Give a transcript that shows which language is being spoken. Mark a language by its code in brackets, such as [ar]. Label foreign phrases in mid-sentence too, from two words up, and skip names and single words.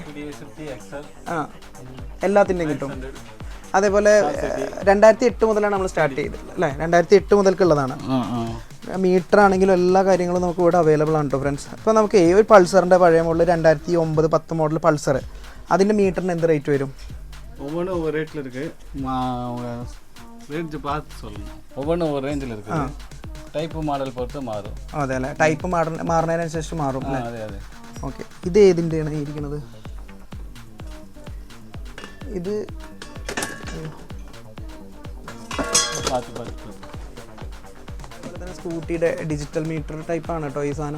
[ml] എല്ലാത്തിൻ്റെയും കിട്ടും. അതേപോലെ 2008 മുതലാണ് നമ്മൾ സ്റ്റാർട്ട് ചെയ്തത് അല്ലേ? 2008 മുതൽക്കുള്ളതാണ്. മീറ്റർ ആണെങ്കിലും എല്ലാ കാര്യങ്ങളും നമുക്ക് ഇവിടെ അവൈലബിൾ ആണ് കേട്ടോ ഫ്രണ്ട്സ്. അപ്പോൾ നമുക്ക് ഒരു പൾസറിൻ്റെ പഴയ മോഡൽ 2009-10 മോഡൽ പൾസർ, അതിൻ്റെ മീറ്ററിന് എന്ത് റേറ്റ് വരും? [ta] ஒவ்வொன்றும் ஒவ்வொரு ரேட்டில் இருக்குது. ரேஞ்சு பார்த்து சொல்லணும். ஒவ்வொன்றும் ஒவ்வொரு ரேஞ்சில் இருக்குது. [en] type model [ml] പൊറുത്ത് മാറും. അതെ അല്ലേ, ടൈപ്പ് മാറുന്നതിനനുസരിച്ച് മാറും അല്ലേ? അതെ അതെ. ഓക്കെ, ഇത് ഏതിൻ്റെയാണ് ഇരിക്കുന്നത്? ഇത് അതുപോലെ തന്നെ സ്കൂട്ടിയുടെ [en] digital meter [ml] ടൈപ്പാണ് കേട്ടോ ഈ സാധനം.